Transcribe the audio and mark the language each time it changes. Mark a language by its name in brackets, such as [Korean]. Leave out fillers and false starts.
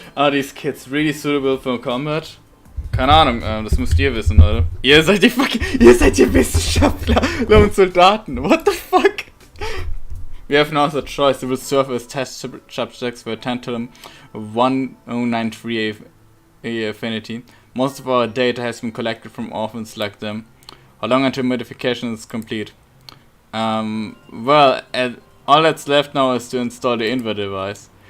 [English] Are these kids really suitable for combat? [German] Keine Ahnung, das müsst ihr wissen, Leute. Ihr seid die Wissenschaftler und Soldaten. [English] What the fuck? We have now the choice to serve as test subjects for tantalum 1093 affinity. Most of our data has been collected from orphans like them. How long until modification is complete? Well, all that's left now is to install the Inver device.